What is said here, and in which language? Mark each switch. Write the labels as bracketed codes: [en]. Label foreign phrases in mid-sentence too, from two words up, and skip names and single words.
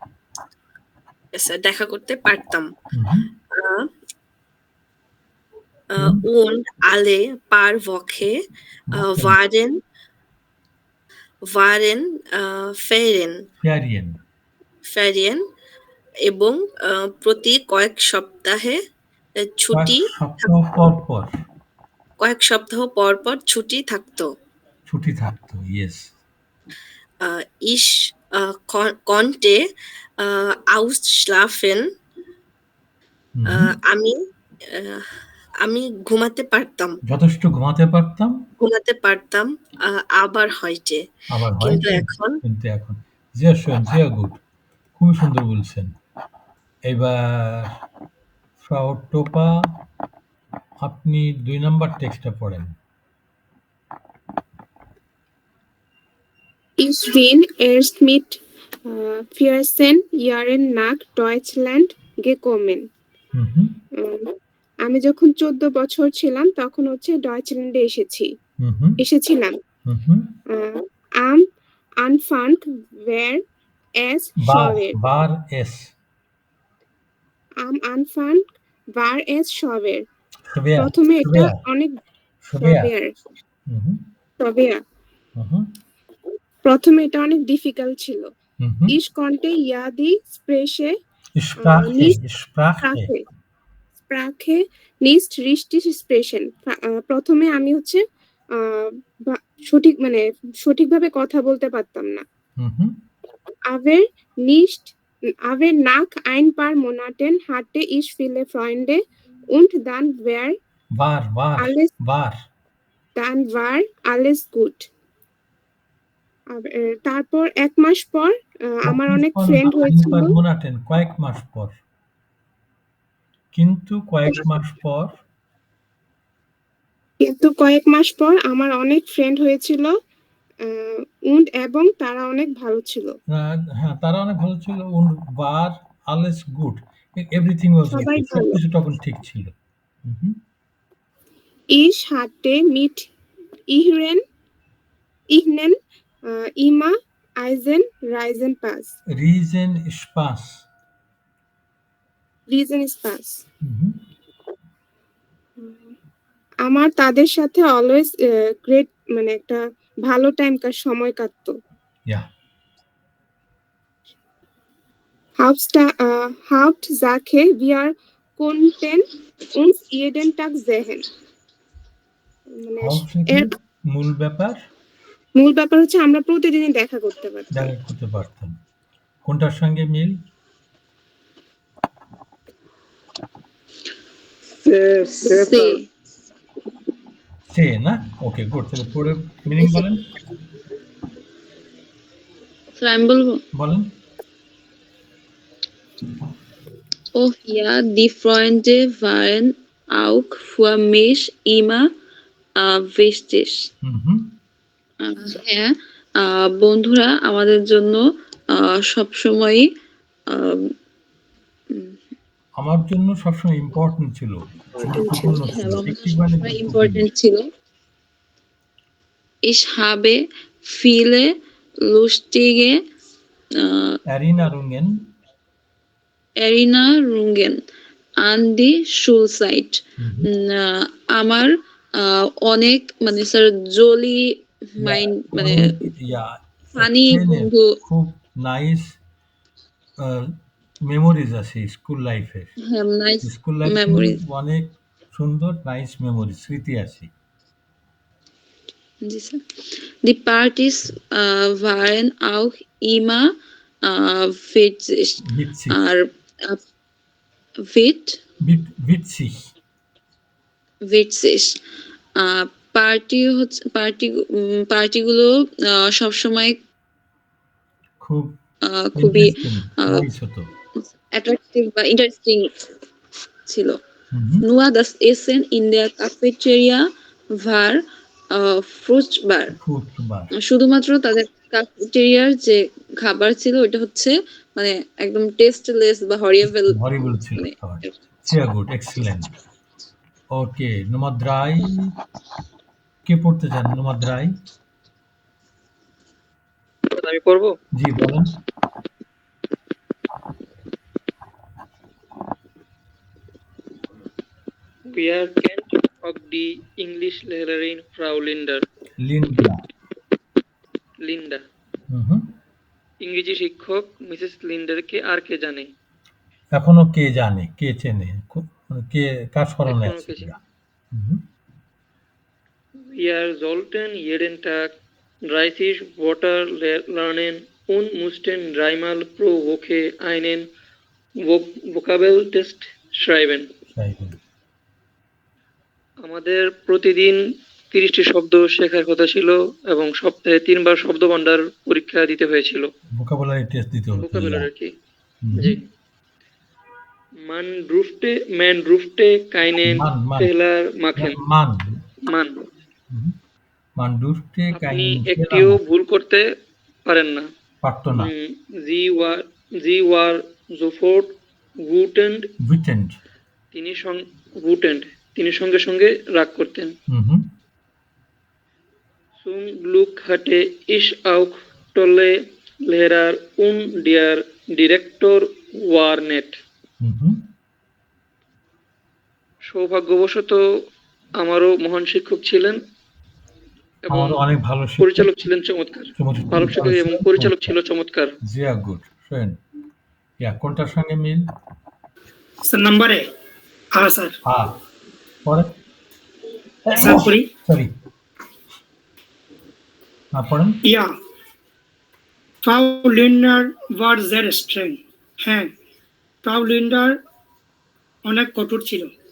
[bn] দেখা করতে পারতাম। [de] Und alle paar Wochen waren Ferien [bn] এবং প্রতি কয়েক সপ্তাহে ছুটি, কয়েক সপ্তাহ পর পর ছুটি থাকতো। ইয়েস। [de] Ich konnte ausschlafen. [bn] আমি ঘুমাতে পারতাম, যথেষ্ট ঘুমাতে পারতাম। আবার হয়েছে, কিন্তু এখন [de] sehr schön, sehr gut. [bn] খুবই সুন্দর বলছেন। এবার ফ্রাউ টোপা, আপনি ২ নাম্বার টেক্সটটা পড়েন। [de] Ich bin erst mit 14 Jahren nach Deutschland gekommen. হুম, হুম, [bn] আমি যখন 14 বছর ছিলাম তখন হচ্ছে ডয়েচল্যান্ডে হুম, হুম, এসেছিলাম। হুম, হুম। [de] Am Anfang war es schwer. war es Am Anfang war es schwer. schwer, [bn] প্রথমে এটা [de] schwer, [bn] অনেক [de] schwer. schwer, হুম, হুম, schwer. হুম, হুম, [bn] প্রথমে এটা অনেক ডিফিকাল্ট ছিল। হুম, হুম। [de] Ich konnte ja die Sprache Sprache, Sprache. Sprache Sprache nicht richtig sprechen. [bn] প্রথমে আমি হচ্ছে সঠিকভাবে কথা বলতে পারতাম না। হুম, হুম। [de] Aber nach ein paar Monaten hatte ich viele Freunde und dann war alles gut. [bn] তারপর 1 মাস পর আমার অনেক ফ্রেন্ড হয়েছিল। কয়েক মাস পর। কিন্তু কয়েক মাস পর আমার অনেক ফ্রেন্ড হয়েছিল und এবং তারা অনেক ভালো ছিল। হ্যাঁ, তারা অনেক ভালো ছিল। [de] und war alles gut. [en] Everything was [bn] সবাই [en] okay. [bn] ভালো। সবকিছু তখন ঠিক ছিল। হুম, হুম। [de] Ich hatte mit ihnen immer einen Reisepass. Riesenspaß. হুম, হুম। [bn] আমার তাদের সাথে [en] always great [bn] একটা ভালো সময় কাটতো। Yeah. [de] Hauptsache wir konnten uns jeden Tag sehen. [bn] এর মূল ব্যাপার হচ্ছে আমরা প্রতিদিনই দেখা করতে পারতাম। কোনটার সঙ্গে মিল? সে না? ওকে, গুড। তাহলে পরে মিনিং বলেন। আমি বলবো? বলেন। [de] Oh ja, die Freunde waren auch für mich immer wichtig. হুম, হুম। [bn] হ্যাঁ, বন্ধুরা আমাদের জন্য সবসময়ই আমার জন্য সবসময় ইম্পর্টেন্ট ছিল, গুরুত্বপূর্ণ ছিল। ইম্পর্টেন্ট ছিল। [de] Ich habe viele lustige Erinnerungen an die Schulzeit. [bn] আমার অনেক স্যার [en] jolly mind funny [bn] বন্ধু, খুব [en] nice memories [bn] আছে [en] school life's. school life [bn] অনেক সুন্দর [en] nice memory, [bn] স্মৃতি আছে। [de] Die Partys waren auch immer witzig. আর witzig. [bn] পার্টিগুলো সবসময় খুবই অ্যাট্রাকটিভ বা ইন্টারেস্টিং ছিল। [de] Nur das Essen in der Cafeteria war furchtbar. [bn] শুধুমাত্র তাদের ক্যাফেটেরিয়ার যে খাবার ছিল ওটা হচ্ছে একদম টেস্টলেস বা হরিবল [de] ছিল। Sehr gut, [en] excellent. Okay, [de] Nummer 3 [bn] কে পড়তে চান? [de] Nummer 3 [bn] আমি পড়বো? জি, বলেন। [de] Wir kennt of the English Lehrerin Frau Linda. [bn] ইংরেজি শিক্ষক মিসেস লিন্ডারকে আর কে জানে? এখনো কে জানে, কে চেনে, কে কার স্মরণে আছে? [de] Wir sollten jeden Tag 30 Wörter lernen und mussten dreimal pro Woche einen Vokabeltest schreiben. [bn] আমাদের প্রতিদিন 30টি শব্দ শেখার কথা ছিল এবং সপ্তাহে 3 বার শব্দভান্ডার পরীক্ষা দিতে হয়েছিল। [en] vocabulary test [bn] দিতে হতো। ভোকাবুলারি কি? জি। [de] Man durfte keinen Man. Fehler machen. Man. Man, Mhm. Man durfte [bn] আপনি [de] keinen Fehler [bn] একটিও [de] machen. [bn] ভুল করতে পারেন না। পারতো না। [de] Sie war sofort wütend. Wütend. wütend, [bn] তিনি সঙ্গে সঙ্গে রাগ করতেন। Mhm. [de] Zum Glück hatte ich auch tolle Lehrer und der Direktor war nett. Mhm. [bn] সৌভাগ্যবশত আমারও মহান শিক্ষক ছিলেন এবং আমারও অনেক ভালো শিক্ষক পরিচালক ছিলেন চমৎকার। ভালো শিক্ষক এবং পরিচালক ছিল চমৎকার। [de] Sehr gut. Schön. Ja, [bn] কোনটার সঙ্গে মিল? স্যার নাম্বারে স্যার পরে স্যার করি সরি পড়েন। [de] ইয়া Frau Lindner war sehr streng. [bn] হ্যাঁ, Frau Lindner অনেক কঠোর ছিল।